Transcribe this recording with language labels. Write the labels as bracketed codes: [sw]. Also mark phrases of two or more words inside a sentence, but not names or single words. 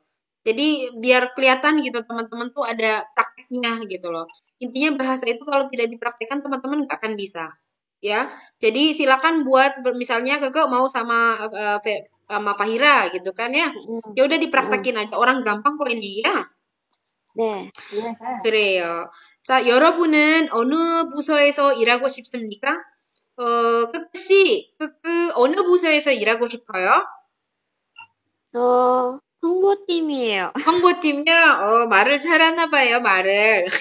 [id] Jadi biar kelihatan gitu teman-teman tuh ada prakteknya gitu loh. Intinya bahasa itu kalau tidak dipraktekkan teman-teman nggak akan bisa. Ya. Jadi silakan buat misalnya Keke mau sama Fahira gitu kan ya. Ya udah dipraktekin aja. Orang gampang kok ini ya. [ko] 네. 그래요. 자, 여러분은 어느 부서에서 일하고 싶습니까? 크크 어느 부서에서 일하고 싶어요? 저 홍보팀이에요. 홍보팀이요? 말을 잘하나 봐요, 말을.